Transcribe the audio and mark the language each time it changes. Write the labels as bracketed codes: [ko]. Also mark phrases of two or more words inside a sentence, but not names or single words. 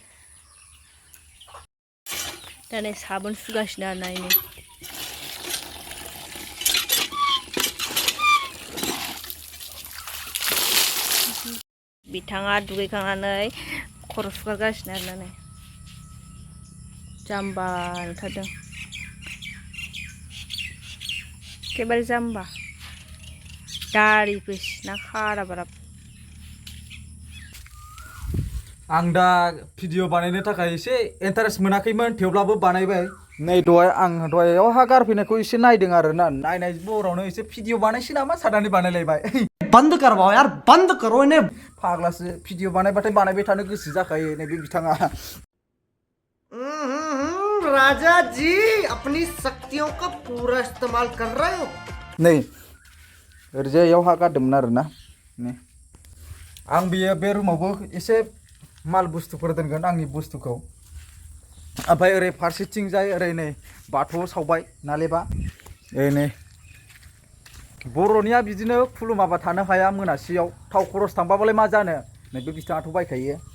[brx] दा नै साबोन सुगासिनो आरोना नै बिथाङा दुगैखांनानै खर' सुगारगासिनो आरोना नै जाम्बा नुथारदों एखेबारे जाम्बा दारिबो सिना खारा बारा आं दा भिडिअ बानायनो थाखाय एसे इन्टारेस्ट मोनाखैमोन थेवब्लाबो बानायबाय नै आं दहायावहा गारफैनायखौ एसे नायदों आरोना नायनाय बरावनो एसे भिडिअ बानायसै नामा साननानै बानायलायबाय [hi] बंद करवाओ यार बंद करो इन्हें [brx] फाग्लासो भिडिअ बानायबाथाय बानायबाय थानो गोसो जाखायो नैबे बिथाङा [hi] राजा जी अपनी शक्तियों का पूरा इस्तेमाल कर रहे हो [brx] नै ओरैजायावहा गारदोंमोन आरोना नै आं बे रुमावबो एसे माल बुस्थुफोर दोनगोन आंनि बुस्थुखौ ओमफ्राय ओरै फारसेथिंजाय ओरै नै बाथौआव सावबाय नालेबा नै बर'निया बिदिनो खुलुमाबा थानो हाया मोनासियाव थाव खरस थांबाबालाय मा जानो नैबे बिथाङाथ' बायखायो